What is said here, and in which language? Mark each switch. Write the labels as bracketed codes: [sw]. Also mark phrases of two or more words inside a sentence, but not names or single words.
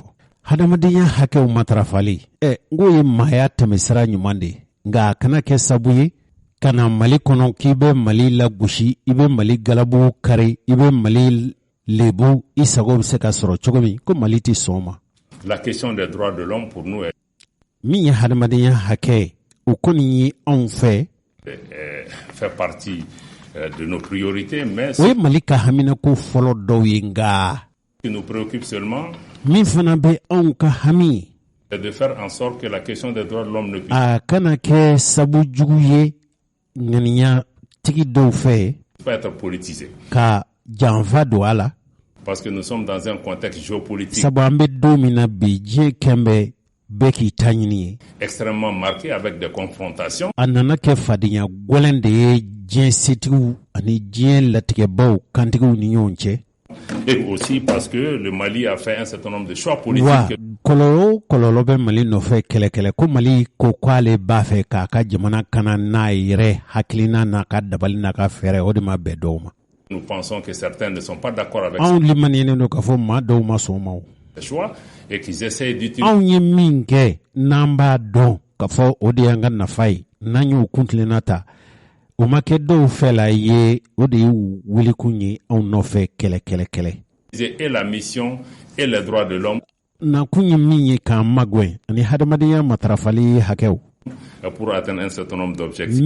[bm] Hadamadenya hakɛw matarafali, n ko ye maaya tɛmɛsira ɲuman de, nka a kana kɛ sabu ye ka na Mali kɔnɔ k'i bɛ Mali lagosi, i bɛ Mali galabu kari, i bɛ Mali lebu, i sago bɛ se ka sɔrɔ cogo min, ko Mali tɛ sɔn o ma. [fr] La question des droits de l'homme pour nous est [bm] min ye hadamadenya hakɛ, o kɔni ye anw fɛ [fr] fait partie de nos priorités, mais [bm] o ye Mali ka haminako fɔlɔ dɔw ye, nka [fr] ce qui nous préoccupe seulement [bm] min fana bɛ anw ka hami, [fr] c'est de faire en sorte que la question des droits de l'homme ne puisse [bm] a kana kɛ sabu jugu ye ŋaniya tigi dɔw fɛ [fr] pas être politisée. [bm] ka janfa don a la, [fr] Parce que nous sommes dans un contexte géopolitique [bm] sabu an bɛ don min na bi diɲɛ kɛn bɛ bɛɛ k'i ta ɲini ye, [fr] extrêmement marqué avec des confrontations. [bm] a nana kɛ fadenya gwɛlɛn de ye diɲɛ setigiw ani diɲɛ latigɛbaw kantigiw ni ɲɔgɔn cɛ. [fr] et aussi parce que le Mali a fait un certain nombre de choix politiques. [bm] Wa kololo be Mali no fe kele ko Mali ko kwale ba fe ka jamana kana na ire hakilina na ka dabali na ka fere o de ma be doma. [fr] Nous pensons que certains ne sont pas d'accord avec ce choix et qu'ils essaient d'utiliser et la mission et les droits de l'homme pour atteindre un certain nombre d'objectifs.